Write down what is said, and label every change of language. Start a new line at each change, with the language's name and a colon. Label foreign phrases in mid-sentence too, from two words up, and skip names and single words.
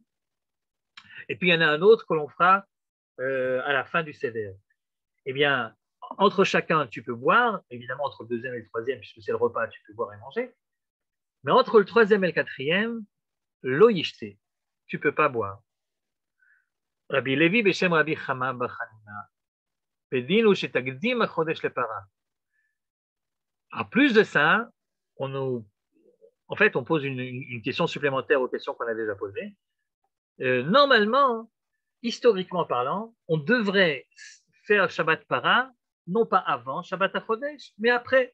French: Et puis il y en a un autre que l'on fera à la fin du Seder. Eh bien, entre chacun, tu peux boire, évidemment entre le deuxième et le troisième, puisque c'est le repas, tu peux boire et manger. Mais entre le troisième et le quatrième,
Hebrew: לא ישתה,
French: tu ne peux pas boire.
Hebrew: רבי לוי בשם רבי חמא בר חנינא. בדינו שתקדים החדש לפרה.
French: En plus de ça, on pose une question supplémentaire aux questions qu'on a déjà posées. Normalement, historiquement parlant, on devrait faire Shabbat Para, non pas avant Shabbat HaChodesh, mais après.